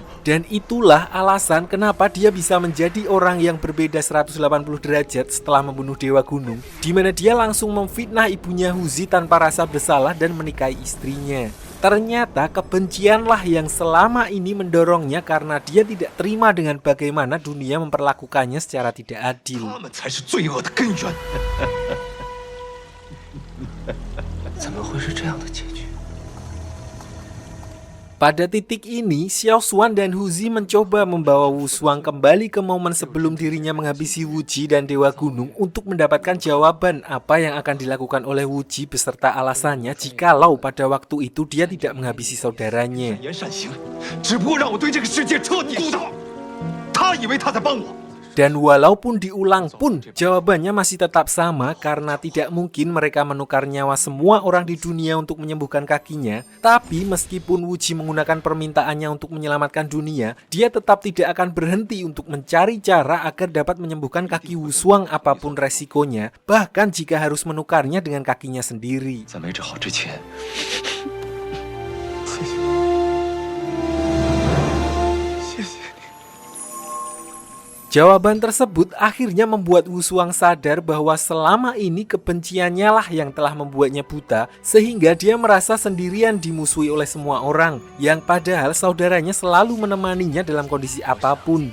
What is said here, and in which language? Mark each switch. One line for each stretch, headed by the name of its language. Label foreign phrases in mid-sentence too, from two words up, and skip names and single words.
Indonesian: Dan itulah alasan kenapa dia bisa menjadi orang yang berbeda 180 derajat setelah membunuh Dewa Gunung, di mana dia langsung memfitnah ibunya Huzi tanpa rasa bersalah dan menikahi istrinya. Ternyata kebencianlah yang selama ini mendorongnya karena dia tidak terima dengan bagaimana dunia memperlakukannya secara tidak adil.
Chinese: 他们才是罪恶的根源。怎么会是这样的结局？
Indonesian: Pada titik ini, Xiao Xuan dan Huzi mencoba membawa Wu Shuang kembali ke momen sebelum dirinya menghabisi Wuji dan Dewa Gunung untuk mendapatkan jawaban apa yang akan dilakukan oleh Wuji beserta alasannya jikalau pada waktu itu dia tidak menghabisi saudaranya.
Chinese: 言善行，只不过让我对这个世界彻底孤岛。他以为他在帮我。
Indonesian: Dan walaupun diulang pun, jawabannya masih tetap sama karena tidak mungkin mereka menukar nyawa semua orang di dunia untuk menyembuhkan kakinya. Tapi meskipun Wuji menggunakan permintaannya untuk menyelamatkan dunia, dia tetap tidak akan berhenti untuk mencari cara agar dapat menyembuhkan kaki Wu Shuang apapun resikonya, bahkan jika harus menukarnya dengan kakinya sendiri.
Chinese: 在没治好之前，
Indonesian: Jawaban tersebut akhirnya membuat Wu Shuang sadar bahwa selama ini kebenciannya lah yang telah membuatnya buta, sehingga dia merasa sendirian dimusuhi oleh semua orang, yang padahal saudaranya selalu menemaninya dalam kondisi apapun.